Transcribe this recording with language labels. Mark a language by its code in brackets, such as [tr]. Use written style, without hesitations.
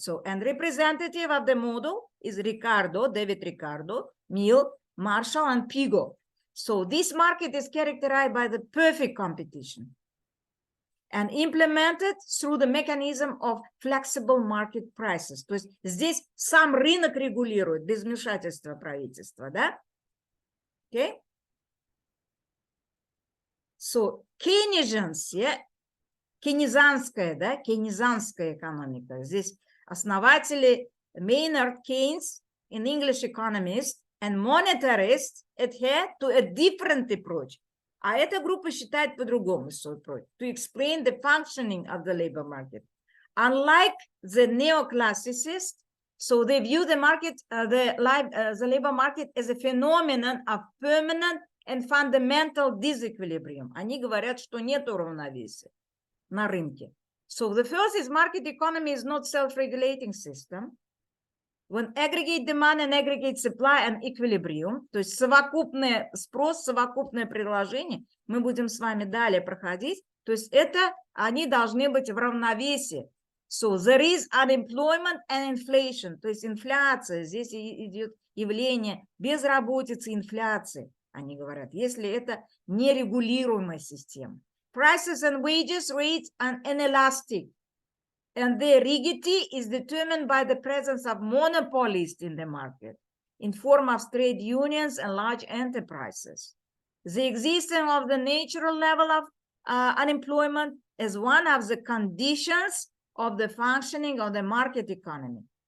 [en] So, and representative of the model is David Ricardo, Mill, Marshall, and Pigo. So this market is characterized by the perfect competition and implemented through the mechanism of flexible market prices. [ru] То есть здесь сам рынок регулирует без вмешательства правительства, да? [en] Okay? So, Keynesians, yeah? [ru] Кейнизанская, да, кейнизанская экономика. Здесь основатели [en] Maynard Keynes, an English economist, and monetarists adhere to a different approach. [ru] А эта группа считает по-другому свой [en] approach, to explain the functioning of the labor market. Unlike the neoclassicists, so they view the market, the labor market as a phenomenon of permanent and fundamental disequilibrium. [ru] Они говорят, что нет равновесия на рынке. [en] So the first is market economy is not self-regulating system. When aggregate demand and aggregate supply and equilibrium, [ru] то есть совокупный спрос, совокупное предложение, мы будем с вами далее проходить, то есть это они должны быть в равновесии. [en] So there is unemployment and inflation, [ru] то есть инфляция, здесь идет явление безработицы, инфляции, они говорят, если это нерегулируемая система. [en] Prices and wages rates are inelastic, and their rigidity is determined by the presence of monopolists in the market in form of trade unions and large enterprises. The existence of the natural level of unemployment is one of the conditions of the functioning of the market economy.